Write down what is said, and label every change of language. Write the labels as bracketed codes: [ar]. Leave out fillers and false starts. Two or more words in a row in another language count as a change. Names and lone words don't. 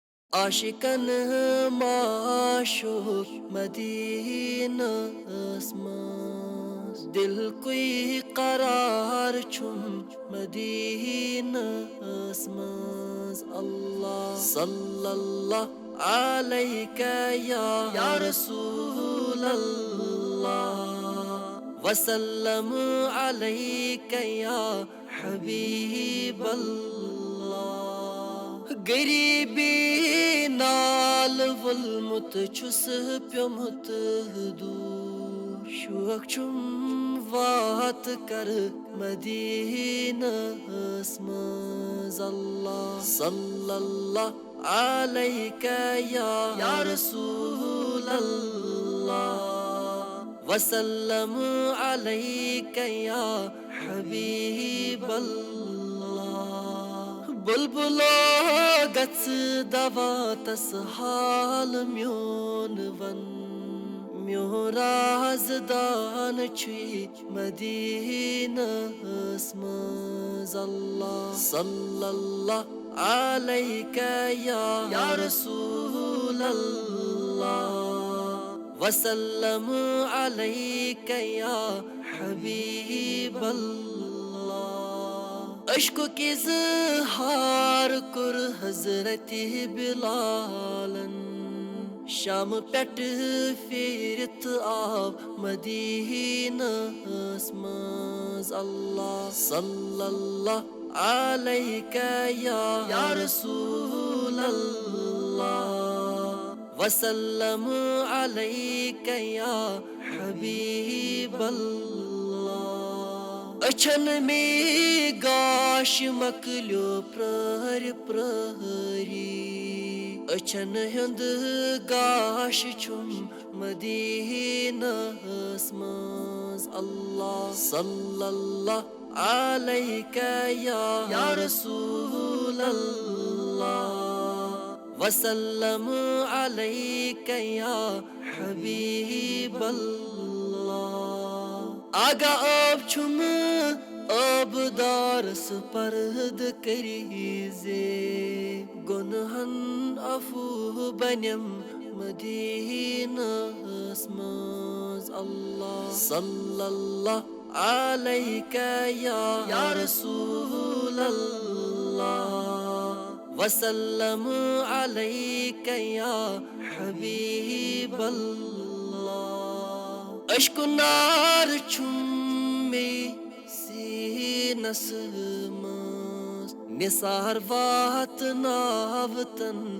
[ks] आशिकन माशूक मदीनास मंज दिल कोई करार छुम मदीनास मंज [ar] الله صلى الله عليك يا رسول الله وسلم عليك يا حبيب [ks] अल्लाह गरीबी नाल वुलमुत छुस प्योमुत दूर शौक छुम वात कर मदीनास मंज [ar] الله صلى الله عليك يا رسول الله وسلم عليك يا حبيب الله [ks] बुलबुलो गच दवा तस हाल म्योन वन म्यों राज़दान छुई मदीनास मंज [ar] الله صلى الله عليك يا رسول الله وسلم عليك يا حبيب [ks] अल्लाह अश्को के ज़हार कुर हज़रत बिलालन शाम पेट फेरत आव मदीनास मंज [ar] الله صلى الله عليك يا رسول الله وسلم عليك يا حبيب [ks] अल्लाह अछन में गाश मकलो प्रहर प्रहरी अछन हुंद गाश छुम मदीनास मंज [ar] الله صلى الله عليك يا رسول الله وسلم عليك يا حبيب الله [ks] आगा अब छुम अब दारस परद करीजे गुनहन अफू बनम मदीनास मंज [ar] الله صلى الله عليك يا رسول الله وسلم عليك يا حبيب الله [ks] अश्को नार छुम में सीनस मंज निसार वात नावतन